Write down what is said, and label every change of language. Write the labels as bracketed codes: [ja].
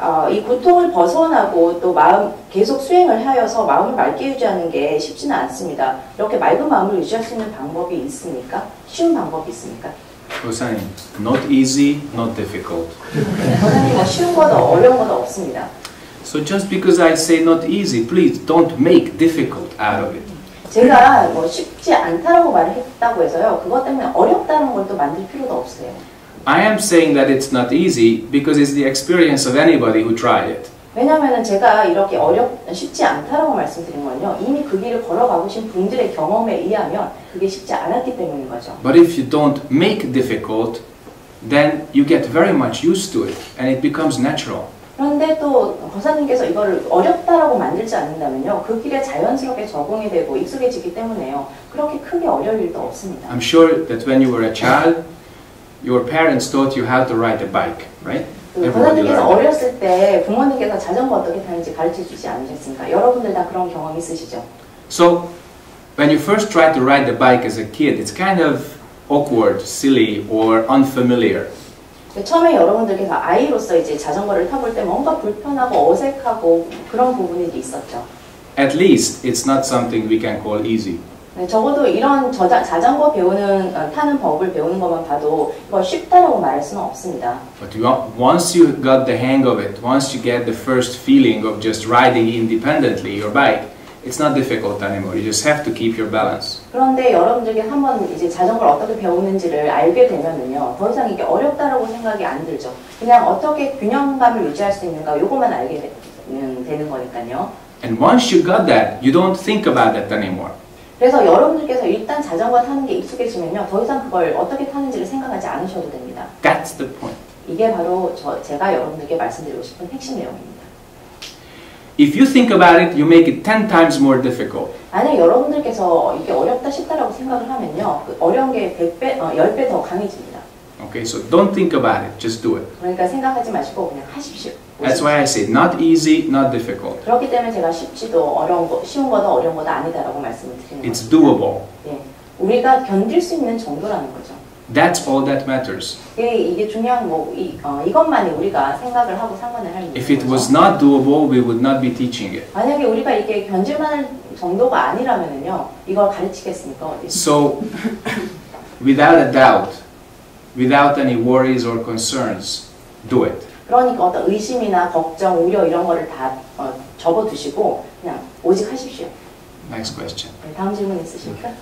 [ko] 이 고통을 벗어나고 또 계속 수행을 하여서 마음을 맑게 유지하는 게 쉽지는 않습니다. 이렇게 맑은 마음을 유지할 수 있는 방법이 있습니까? 쉬운 방법이 있습니까? [en] Hossein, not easy, not difficult. [ko] 선생님, 뭐 쉬운 거도 어려운 거도 없습니다. [en] So just because I say not easy, please don't make difficult out of it. [ko] 제가 뭐 쉽지 않다라고 말을 했다고 해서요, 그것 때문에 어렵다는 걸 또 만들 필요도 없어요. [en] I am saying that it's not easy because it's the experience of anybody who tried it. [ko] 왜냐하면 제가 이렇게 쉽지 않다라고 말씀드린 건요, 이미 그 길을 걸어가보신 분들의 경험에 의하면 그게 쉽지 않았기 때문인 거죠. [en] But if you don't make difficult, then you get very much used to it and it becomes natural. [ko] 그런데 또 거사님께서 이걸 어렵다라고 만들지 않는다면요, 그 길에 자연스럽게 적응이 되고 익숙해지기 때문에요, 그렇게 크게 어려울 일도 없습니다. [en] I'm sure that when you were a child, your parents taught you how to ride a bike, right? [ko] 거사님께서 어렸을 때 부모님께서 자전거 어떻게 타는지 가르쳐주지 않으셨습니까? 여러분들 다 그런 경험 있으시죠? [en] So, when you first try to ride the bike as a kid, it's kind of awkward, silly, or unfamiliar. [ko] 처음에 여러분들께서 아이로서 이제 자전거를 타볼 때 뭔가 불편하고 어색하고 그런 부분이 있었죠. [en] At least it's not something we can call easy. [ko] 네, 적어도 이런 자전거 타는 법을 배우는 것만 봐도 이걸 쉽다라고 말할 수는 없습니다. [en] But once you got the hang of it, once you get the first feeling of just riding independently your bike, it's not difficult anymore. You just have to keep your balance. [ko] 그런데 여러분들께 한번 이제 자전거를 어떻게 배우는지를 알게 되면은요, 더 이상 이게 어렵다라고 생각이 안 들죠. 그냥 어떻게 균형감을 유지할 수 있는가, 요것만 알게 되는 거니까요. [en] And once you got that, you don't think about that anymore. [ko] 그래서 여러분들께서 일단 자전거 타는 게 익숙해지면요, 더 이상 그걸 어떻게 타는지를 생각하지 않으셔도 됩니다. [en] That's the point. [ko] 이게 바로 제가 여러분들께 말씀드리고 싶은 핵심 내용입니다. [en] If you think about it, you make it 10 times more difficult. [ko] 만약 여러분들께서 이게 어렵다 쉽다라고 생각을 하면요, 그 어려운 게 10배 더 강해집니다. [en] Okay, so don't think about it, just do it. [ko] 그러니까 생각하지 마시고 그냥 하십시오. [en] That's why I say not easy, not difficult. [ko] 그렇기 때문에 제가 쉽지도 쉬운 거도 어려운 거도 아니다라고 말씀을 드리는 거죠. [en] It's doable. [ko] 예, 우리가 견딜 수 있는 정도라는 거죠. [en] That's all that matters. [ko] 이게 중요한 이것만이 우리가 생각을 하고 상관을 할 일이죠. [en] If it was not doable, we would not be teaching it. [ko] 만약에 우리가 이게 견딜만한 정도가 아니라면은요, 이걸 가르치겠습니까? 어디? [en] So, without a doubt, without any worries or concerns, do it. [ko] 그러니까 어떤 의심이나 걱정, 우려 이런 거를 다 접어두시고 그냥 오직 하십시오. [en] Next question. [ko] 네, 다음 질문 있으십니까?